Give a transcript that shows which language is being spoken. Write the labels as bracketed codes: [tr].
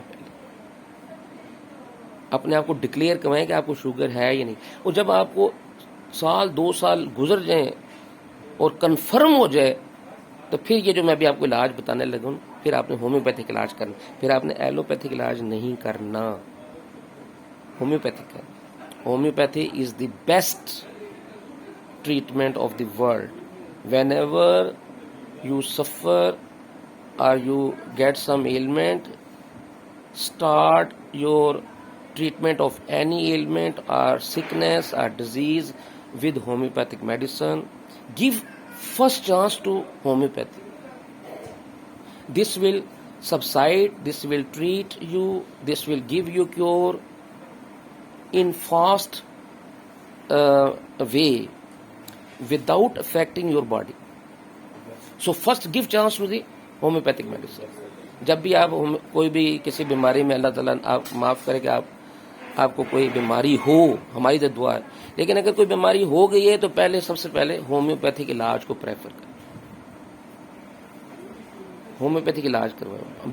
[hi] पहले अपने आप को डिक्लेयर करवाएं कि आपको शुगर है या नहीं। और जब आपको 1-2 साल गुजर जाएं और कंफर्म हो जाए, तो फिर ये जो मैं अभी आपको इलाज बताने लगा हूं, फिर आपने होम्योपैथिक इलाज करना, फिर आपने एलोपैथिक इलाज नहीं करना, होम्योपैथिक करना। [en] Homeopathy is the best treatment of the world. Whenever you suffer or you get some ailment, start your treatment of any ailment or sickness or disease with homeopathic medicine. Give first chance to homeopathy. This will subside, this will treat you, this will give you cure in fast way without affecting your body. So first give chance to the homeopathic medicine. [hi] जब भी आप कोई भी किसी बीमारी में, अल्लाह ताला आप माफ़ करे कि आपको कोई बीमारी हो, हमारी तो दुआ है, लेकिन अगर कोई बीमारी हो गई है तो पहले सबसे पहले होम्योपैथिक इलाज को प्रेफर करें, होम्योपैथिक इलाज करवाएं।